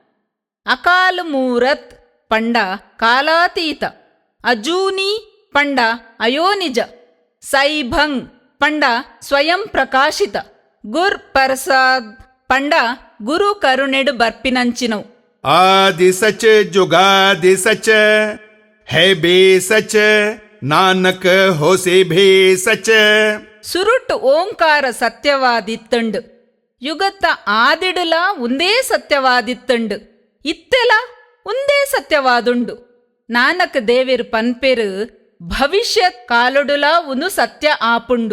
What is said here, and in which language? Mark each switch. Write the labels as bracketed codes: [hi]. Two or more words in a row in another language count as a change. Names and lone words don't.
[pa] ਅਕਾਲ ਮੂਰਤ [tcy] ಪಂಡ ಕಾಲಾತೀತ, ಅಜೂನಿ ಪಂಡ ಅಯೋನಿಜ, ಸೈಭಂಗ್ ಪಂಡ ಸ್ವಯಂ ಪ್ರಕಾಶಿತ, [pa] ਗੁਰ ਪ੍ਰਸਾਦ [tcy] ಪಂಡ ಗುರು ಕರುಣೆಡು ಬರ್ಪಿನಂಚಿನವು. [pa] ਆਦਿ ਸਚ ਜੁਗਾਦਿ ਸਚ ਹੈ ਬੇ ਸਚ ਨਾਨਕ ਹੋਸੇ ਭੇ ਸਚ. [tcy] ಸುರುಟ್ಟು ಓಂಕಾರ ಸತ್ಯವಾದಿತ್ತಂಡು. ಯುಗತ್ತ ಆದಿಡುಲ ಉಂದೇ ಸತ್ಯವಾದಿತ್ತಂಡು. ಇತ್ತೆಲ ಉಂದೇ ಸತ್ಯವಾದುಂಡು. ನಾನಕ್ ದೇವೆರು ಪನ್ಪೆರು ಭವಿಷ್ಯತ್ ಕಾಲೊಡುಲ ಒಂದು ಸತ್ಯ ಆಪುಂಡು.